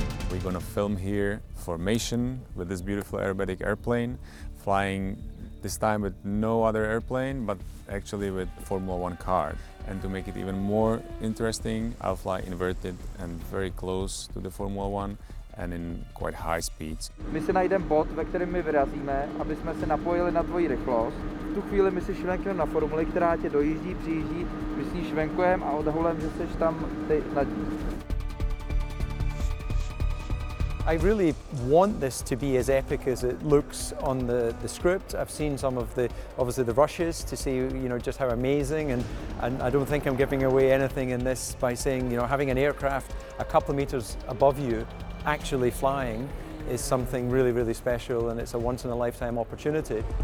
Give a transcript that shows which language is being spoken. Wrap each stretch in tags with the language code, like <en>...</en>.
<en>We're gonna film here formation with this beautiful aerobatic airplane, flying this time with no other airplane, but actually with Formula One car. And to make it even more interesting, I'll fly inverted and very close to the Formula One and in quite high speeds.</en> <cs>My se najdeme bod, ve kterém my vyrazíme, aby jsme se napojili na tvoji rychlost. V tu chvíli my si švenkujeme na formuli, která tě dojíždí, přijíždí, my si švenkujeme a odhulem, že seš tam ty na dní.</cs> <en>I really want this to be as epic as it looks on the script. I've seen some of the, obviously the rushes to see, you know, just how amazing, and I don't think I'm giving away anything in this by saying, you know, having an aircraft a couple of meters above you actually flying is something really, really special, and it's a once in a lifetime opportunity.</en>